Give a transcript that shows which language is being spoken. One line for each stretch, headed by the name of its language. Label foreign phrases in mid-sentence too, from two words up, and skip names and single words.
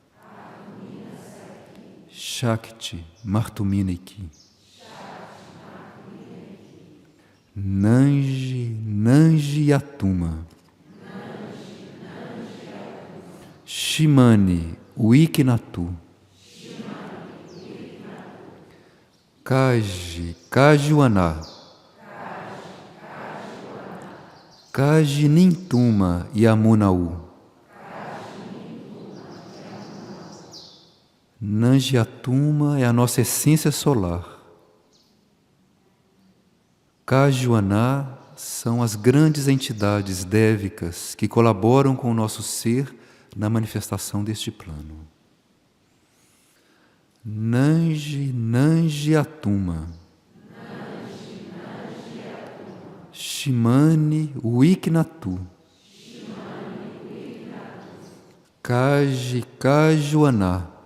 Portuguese: Shakti Martuminiki, Nanji Atuma, Shimani Wiknatu, Kajuana, Kaji Nintuma Yamunau, Nanji Atuma é a nossa essência solar. Kajuana são as grandes entidades dévicas que colaboram com o nosso ser na manifestação deste plano. Nanji Atuma, Shimani Wiknatu, Kajuana,